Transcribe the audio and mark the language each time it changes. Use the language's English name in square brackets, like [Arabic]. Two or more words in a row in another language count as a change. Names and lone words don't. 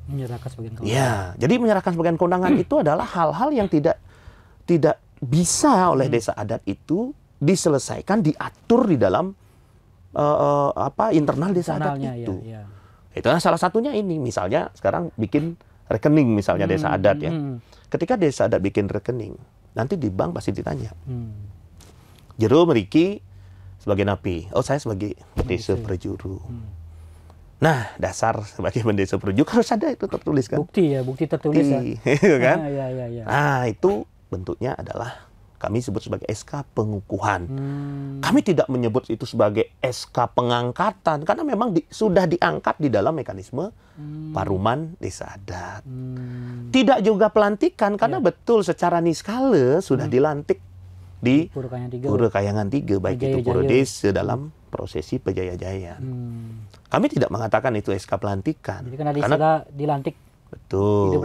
[Indonesian] Ya, jadi menyerahkan sebagian kewenangan itu adalah hal-hal yang tidak bisa oleh desa adat itu diselesaikan, diatur di dalam internal desa adat itu. Itu salah satunya ini, misalnya sekarang bikin rekening misalnya desa adat ya. Ketika desa adat bikin rekening, nanti di bank pasti ditanya. [Balinese] Jero meriki [Indonesian] sebagai napi, saya sebagai pendesa perjuru. Nah, dasar sebagai pendesa perjuru harus ada itu tertulis kan? Bukti tertulis ya. Kan? Nah, itu bentuknya adalah kami sebut sebagai SK pengukuhan. Kami tidak menyebut itu sebagai SK pengangkatan karena memang sudah diangkat di dalam mekanisme paruman desa adat. Tidak juga pelantikan karena betul secara niskala sudah dilantik di Pura Kayangan 3 baik itu Pura Desa dalam prosesi Pejaya-jayaan. Kami tidak mengatakan itu SK pelantikan. Jadi karena dilantik. Betul.